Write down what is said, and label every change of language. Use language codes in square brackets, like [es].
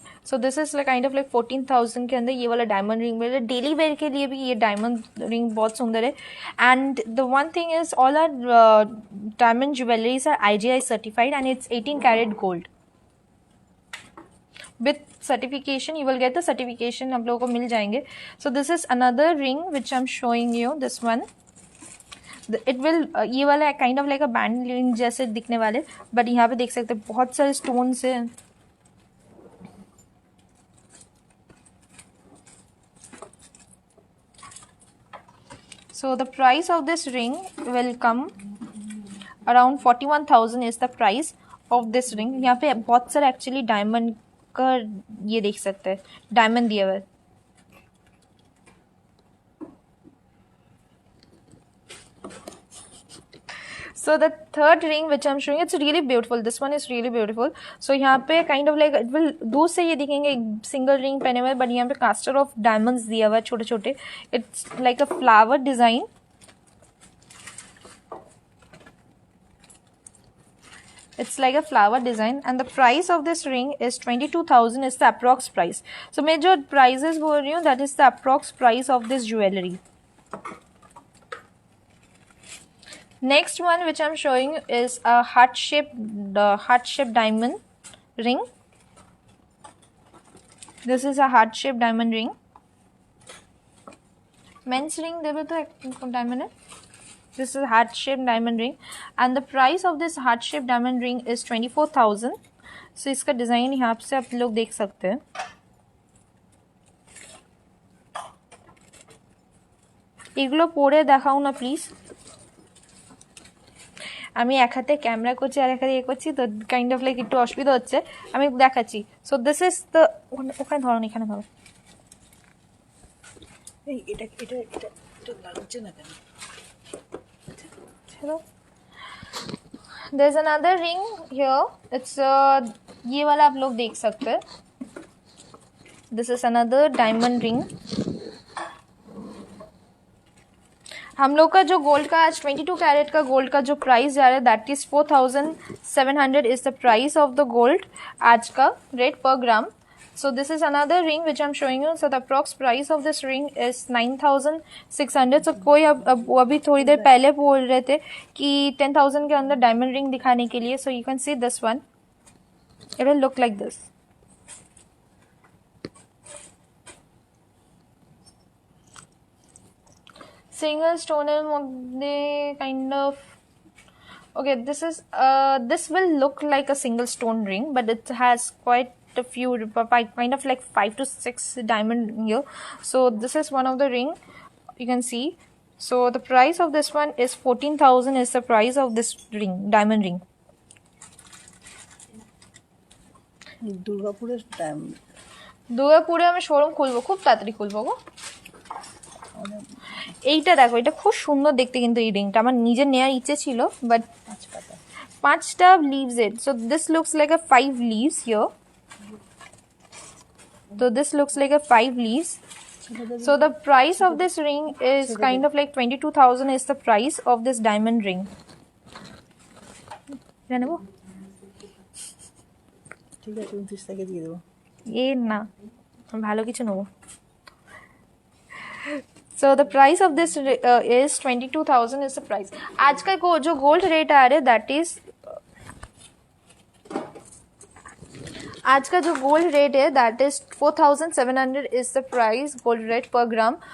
[en] so this is like kind of like [hi] 14,000 के अंदर ये वाला डायमंड रिंग मिल रहा है। डेली वेयर के लिए भी ये डायमंड रिंग बहुत सुंदर है। [en] And the one thing is all are diamond jewelleries are IGI certified and it's 18 carat gold with certification. You will get the certification, [hi] आप लोगों को मिल जाएंगे। [en] So this is another ring which I'm showing you, this one. [hi] It will ये वाला [en] kind of like a band ring [hi] जैसे दिखने वाले, but यहाँ पे देख सकते हैं बहुत सारे stones हैं। [en] So the price of this ring will come around 41,000 is the price of this ring। [hi] यहाँ पे बहुत सारे एक्चुअली डायमंड का ये देख सकते हैं, डायमंड दिया हुआ है। [en] So the third ring which I'm showing, it's really beautiful. This one is really beautiful. [hi] So यहाँ पे [en] kind of like it will [hi] दूर से ये दिखेंगे एक सिंगल रिंग पहने हुए, बट यहाँ पे कास्टर ऑफ डायमंड्स दिया हुआ है छोटे छोटे। [en] It's like a flower design. It's like a flower design and the price of this ring is 22,000 is the approx price. So [hi] मैं जो prices बोल रही हूँ [en] that is the approx price of this jewelry. Next one which I'm showing is a heart-shaped diamond ring. This is a heart-shaped diamond ring. [bn] Men's ring देवे तो diamond है. [en] This is a heart-shaped diamond ring and the price of this heart-shaped diamond ring is 24,000. [hi] So इसका design यहाँ से आप लोग देख सकते हैं। [bn] এগুলো পরে দেখাও না প্লিজ। আমি এক হাতে ক্যামেরা করছি আর এক হাতে করছি তো [en] kind of like [bn] একটু অসুবিধা হচ্ছে, আমি দেখাচ্ছি। [en] so this is the, [bn] ওখানে ধরো না, এখানে ধরো। এই এটা এটা এটা এটা লাগছে না কেন? [hi] चलो [en] there's another ring here, [hi] it's ये वाला आप लोग देख सकते हैं। [en] this is another diamond ring [hi] हम लोग का जो गोल्ड का आज 22 कैरेट का गोल्ड का जो प्राइस जा रहा है [en] that is 4700 is the price of the gold [hi] आज का रेट पर ग्राम. [en] So this is another ring which I'm showing you. So the approx price of this ring is 9600. [hi] So कोई अब अभी थोड़ी देर पहले बोल रहे थे कि 10,000 के अंदर डायमंड रिंग दिखाने के लिए. [en] So you can see this one. It will look like this. [bn] Single stone এর মধ্যে kind of okay. [en] This will look like a single stone ring, but it has quite a few kind of like 5 to 6 diamond here. So this is one of the ring you can see. So the price of this one is 14,000 is the price of this ring, diamond ring. [bn] দুর্গাপুরের দুর্গাপুরে আমি showroom খুলবো, খুব তাড়াতাড়ি খুলবো গো. এইটা দেখো, এটা খুব সুন্দর দেখতে কিন্তু এই রিংটা আমার নিজের নেওয়ার ইচ্ছে ছিল, বাট 5টা leaves it. [en] So this looks like a 5 leaves here. So this looks like a 5 leaves. So the price of this ring is kind of like 22,000 is the price of this diamond ring. জানেবো [bn] ঠিক আছে 29 টাকা দিয়ে দেবো. এ না, ভালো কিছু নেবো. [en] So the price of this is 22,000 is the price. [hi] आज का जो गोल्ड रेट आ रहा है that is आज का जो गोल्ड रेट है [en] that is 4700 is the price gold rate पर [hi] গ্রাম.